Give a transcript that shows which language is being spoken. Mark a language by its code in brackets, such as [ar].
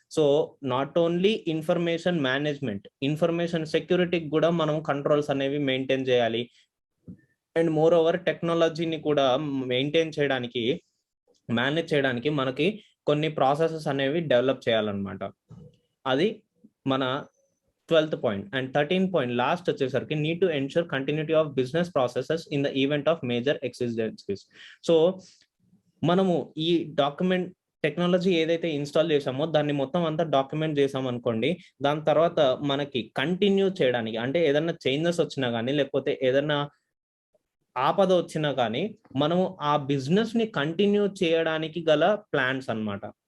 [te] So not only information management, information సెక్యూరిటీకి కూడా మనం controls అనేవి మెయింటైన్ చేయాలి. అండ్ మోర్ ఓవర్ టెక్నాలజీని కూడా మెయింటైన్ చేయడానికి, మేనేజ్ చేయడానికి మనకి కొన్ని ప్రాసెసెస్ అనేవి డెవలప్ చేయాలన్నమాట. అది మన 12th point. [en] And 13th point [te] last వచ్చేసరికి [en] need to ensure continuity of business processes in the event of major exigencies. [te] So మనము ఈ డాక్యుమెంట్ టెక్నాలజీ ఏదైతే ఇన్స్టాల్ చేసామో దాన్ని మొత్తం అంతా డాక్యుమెంట్ చేసాం అనుకోండి, దాని తర్వాత మనకి కంటిన్యూ చేయడానికి, అంటే ఏదైనా చేంజెస్ వచ్చినా కానీ లేకపోతే ఏదైనా ఆపద వచ్చినా కానీ మనము ఆ బిజినెస్ ని కంటిన్యూ చేయడానికి గల ప్లాన్స్ అన్నమాట.